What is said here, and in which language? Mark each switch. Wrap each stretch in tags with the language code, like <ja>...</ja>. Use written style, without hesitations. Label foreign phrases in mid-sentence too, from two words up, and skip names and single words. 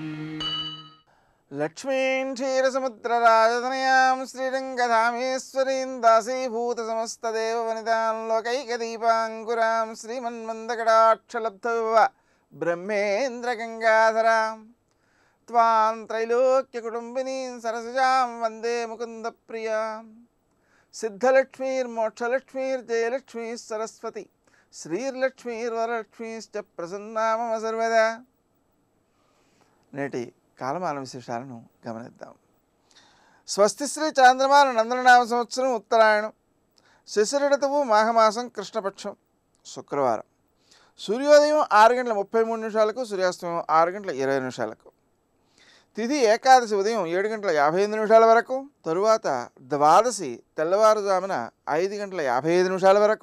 <sa>लक्ष्मीं क्षीरसमुद्रराजतनयां श्रीरङ्गधामेश्वरीं दासीभूतसमस्तदेववनितां लोकैकदीपाङ्कुरां श्रीमन्मन्दकटाक्षलब्धविभव ब्रह्मेन्द्रगङ्गाधरां त्वां त्रैलोक्यकुटुम्बिनीं सरसिजां वन्दे मुकुन्दप्रियां सिद्धलक्ष्मीर्मोक्षलक्ष्मीर्जयलक्ष्मीः सरस्वती श्रीर्लक्ष्मीर्वरलक्ष्मीश्च प्रसन्ना मम सर्वदा।</sa> <te>నేటి కాలమాన విశేషాలను గమనిద్దాం. స్వస్తి శ్రీ చాంద్రమాన నందననామ సంవత్సరం ఉత్తరాయణం శశిర ఋతువు మాఘమాసం కృష్ణపక్షం శుక్రవారం. సూర్యోదయం 6:33 సూర్యాస్తమయం 6:20 తిథి ఏకాదశి ఉదయం 7:55 వరకు, తరువాత ద్వాదశి తెల్లవారుజామున 5:55 వరకు,</te>